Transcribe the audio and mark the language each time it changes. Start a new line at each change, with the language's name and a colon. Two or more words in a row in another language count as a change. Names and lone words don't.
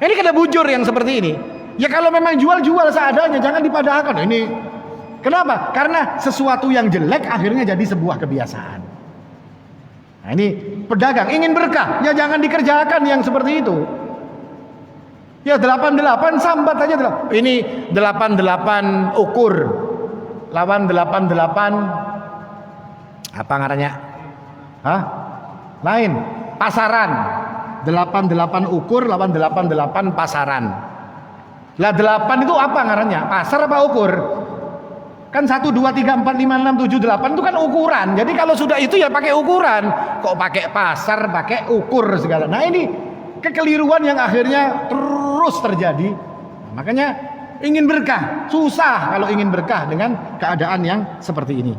Indonesian: Ini
Banjar: kada bujur
Indonesian: yang seperti ini. Ya kalau memang jual seadanya, jangan dipadahkan. Ini kenapa? Karena sesuatu yang jelek akhirnya jadi sebuah kebiasaan. Nah, ini pedagang ingin berkah, ya jangan dikerjakan yang seperti itu. Ya 88 sambat aja.
Banjar: Ini 88 ukur lawan 88 apa ngarannya? Hah? Lain, pasaran. 88 ukur lawan 88 pasaran. Lah 8 itu apa ngarannya? Pasar apa ukur?
Indonesian: Kan 1, 2, 3, 4, 5, 6, 7, 8 itu kan ukuran. Jadi kalau sudah itu ya pakai ukuran. Kok pakai pasar, pakai ukur segala. Nah ini kekeliruan yang akhirnya terus terjadi. Makanya ingin berkah, susah kalau ingin berkah dengan keadaan yang seperti ini.